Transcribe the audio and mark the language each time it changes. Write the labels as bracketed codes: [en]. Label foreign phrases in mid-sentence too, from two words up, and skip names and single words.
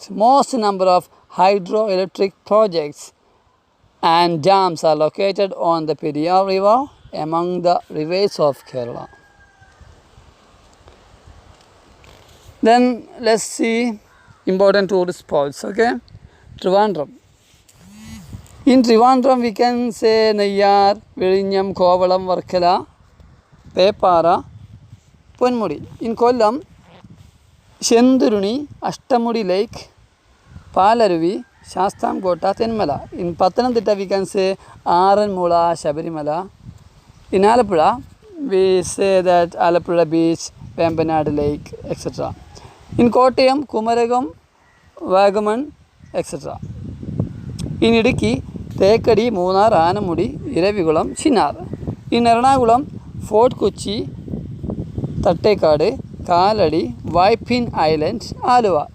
[en] Most number of hydroelectric projects and dams are located on the Periyar river among the rivers of Kerala. Then let's see important tourist spots. Okay. Trivandrum. In Trivandrum we can say Neyyar, Vizhinjam, Kovalam, Varkala, Pepara, Ponmudi. In Kollam, Shenduruni, Ashtamudi Lake, Palaruvi, Shastam Kota, Tenmala. In Pathanamthitta we can say Aranmula, Shabarimala, In Alappuzha, we say that Alappuzha beach, Vembanad lake, etc. In Kottayam, Kumaragam, Vagaman, etc. In Idukki, Thekadi, Munnar, Anamudi, Iravikulam, Chinnar. In Ernakulam, Fort Kochi, Tattekadu, Kaladi, Waipin Island, Aluva.